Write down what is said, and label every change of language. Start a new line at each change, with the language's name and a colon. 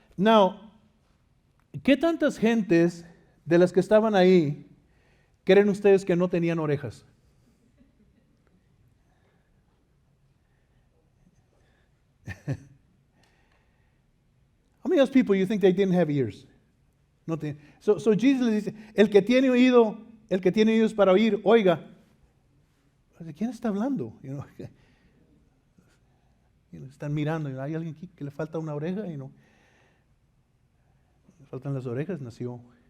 English: Now,
Spanish: ¿qué tantas gentes de las que estaban ahí creen ustedes que no tenían orejas?
English: How many of those people you think they didn't have ears? No so
Spanish: Jesus les dice, el que tiene oídos para oír, oiga. ¿De quién está hablando? Están mirando, hay alguien aquí que le falta una oreja, le faltan las orejas, nació.